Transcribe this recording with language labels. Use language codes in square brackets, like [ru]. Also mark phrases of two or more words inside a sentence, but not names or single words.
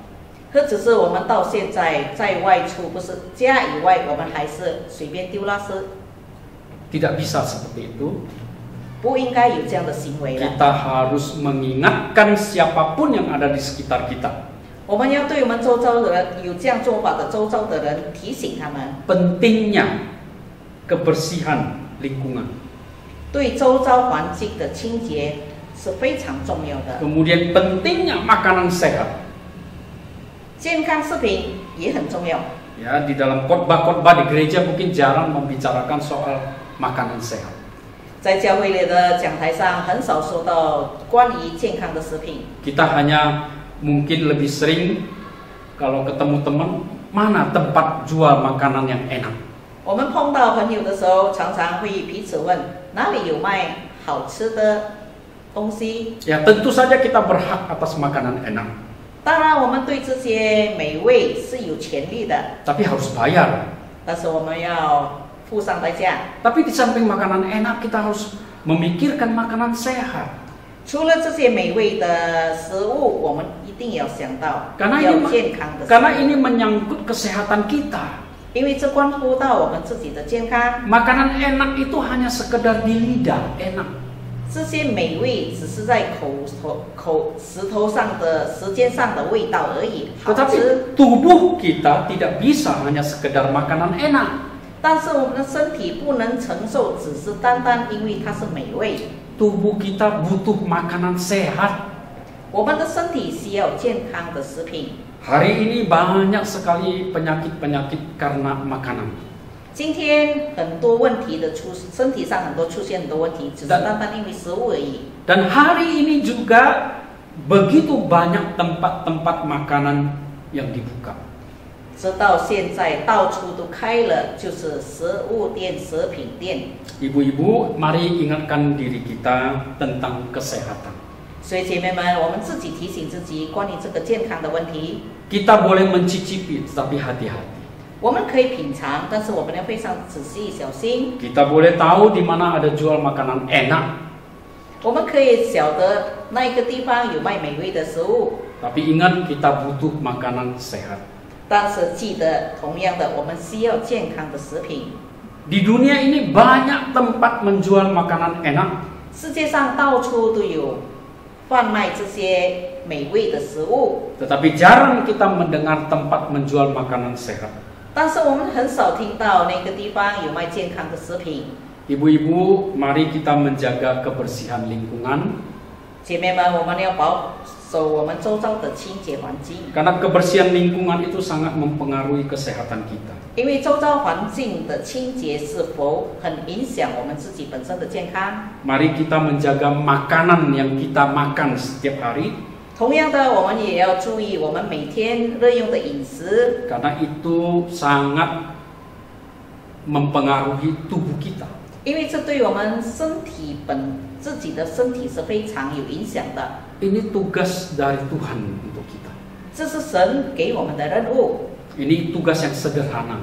[zh] 或者是我们到现在在外出，不是家以外，我们还是随便丢垃圾？ [id] Tidak bisa seperti itu. [zh] 不应该有这样的行为了。 [id] Kita harus mengingatkan siapapun yang ada di sekitar kita. [zh] 我们要对我们周遭的人，有这样做法的周遭的人提醒他们， [id] Pentingnya kebersihan lingkungan. [zh] 对周遭环境的清洁是非常重要的。 [id] Kemudian pentingnya makanan sehat. [zh] 健康食品也很重要。 [id] Ya, di dalam khotbah-khotbah di gereja mungkin jarang membicarakan soal makanan sehat. [zh] 在教会里的讲台上，很少说到关于健康的食品。 [id] Kita hanya mungkin lebih sering kalau ketemu teman, mana tempat jual makanan yang enak. [zh] 我们碰到朋友的时候，常常会彼此问哪里有卖好吃的东西。 [id] Ya, tentu saja kita berhak atas makanan enak. [zh] 当然，我们对这些美味是有权利的， [id] Tapi harus bayar. [zh] 但是我们要付上代价。 [id] Tapi di samping makanan enak, kita harus memikirkan makanan sehat. [zh] 除了这些美味的食物，我们一定要想到 [id] Karena [zh] 要 [id] ini, [zh] 健康的食 [id] karena [zh] 物， [id] ini menyangkut kesehatan kita. [zh] 因为这关乎到我们自己的健康。 [id] Makanan enak itu hanya sekedar di lidah, enak. [zh] 这些美味只是在舌头上的舌尖上的味道而已，好吃。 [id] Tetapi tubuh kita tidak bisa hanya sekedar makanan enak. [zh] 但是我们的身体不能承受，只是单单因为它是美味。 [id] Tubuh kita butuh makanan sehat. [zh] 我们的身体需要健康的食品。 [id] Hari ini banyak sekali penyakit-penyakit karena makanan. [zh] 今天很多问题的身体上出现很多问题，只是单单因为食物而已。 [id] Dan hari ini juga begitu banyak tempat-tempat makanan yang dibuka. [zh] 直到现在到处都开了，就是食物店、食品店。 [id] Ibu-ibu, mari ingatkan diri kita tentang kesehatan. [zh] 所以姐妹们，我们自己提醒自己关于这个健康的问题。 [id] Kita boleh mencicipi, tetapi hati-hati. [zh] 我们可以品尝，但是我们要非常仔细小心。 [id] Kita boleh tahu di mana ada jual makanan enak, [zh] 我们可以晓得那一个地方有卖美味的食物， [id] tapi ingat kita butuh makanan sehat. [zh] 但是记得，同样的，我们需要健康的食品。 [id] Di dunia ini banyak tempat menjual makanan enak, [zh] 世界上到处都有贩卖这些美味的食物， [id] tetapi jarang kita mendengar tempat menjual makanan sehat. [zh] 但是我们很少听到那个地方有卖健康的食品。 [id] Ibu-ibu, mari kita menjaga kebersihan lingkungan, [zh] 姐妹们，我们要保守我们周遭的清洁环境， [id] karena kebersihan lingkungan itu sangat mempengaruhi kesehatan kita. [zh] 因为周遭环境的清洁是否很影响我们自己本身的健康。 [id] Mari kita menjaga makanan yang kita makan setiap hari, [zh] 同样的，我们也要注意我们每天日用的饮食， [id] karena itu sangat mempengaruhi tubuh kita. [zh] 因为这对我们自己的身体是非常有影响的。 [id] Ini tugas dari Tuhan untuk kita. [zh] 这是神给我们的任务， [id] Ini tugas yang sederhana.